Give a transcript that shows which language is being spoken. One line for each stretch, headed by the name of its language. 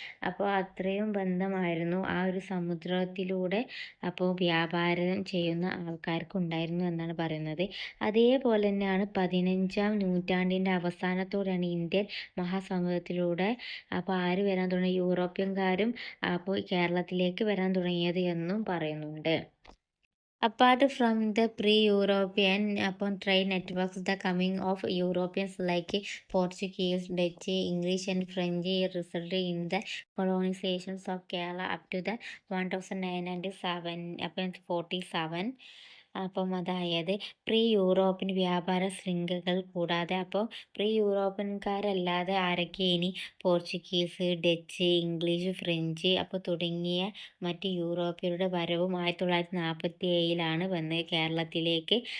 Malayalam: അപ്പോൾ അത്രയും ബന്ധമായിരുന്നു ആ ഒരു സമുദ്രത്തിലൂടെ അപ്പോൾ വ്യാപാരം ചെയ്യുന്ന ആൾക്കാർക്ക് ഉണ്ടായിരുന്നു എന്നാണ് പറയുന്നത്. അതേപോലെ തന്നെയാണ് 15-ാം നൂറ്റാണ്ടിൻ്റെ അവസാനത്തോടെയാണ് ഇന്ത്യൻ മഹാസമുദ്രത്തിലൂടെ അപ്പോൾ ആര് വരാൻ തുടങ്ങി? യൂറോപ്യൻകാരും അപ്പോൾ കേരളത്തിലേക്ക് വരാൻ തുടങ്ങിയത് എന്നും പറയുന്നുണ്ട്.
English: Apart from the pre-European upon trade networks, the coming of Europeans like Portuguese, Dutch, English, and French resulted in the colonizations of Kerala up to the 1947.
Malayalam: അപ്പം അതായത് പ്രീ യൂറോപ്യൻ വ്യാപാര ശൃംഖലകൾ കൂടാതെ അപ്പോൾ പ്രീ യൂറോപ്യൻകാരല്ലാതെ ആരൊക്കെ ഇനി പോർച്ചുഗീസ്, ഡച്ച്, ഇംഗ്ലീഷ്, ഫ്രഞ്ച് അപ്പോൾ തുടങ്ങിയ മറ്റ് യൂറോപ്യരുടെ വരവും 1947 വന്ന് കേരളത്തിലേക്ക്.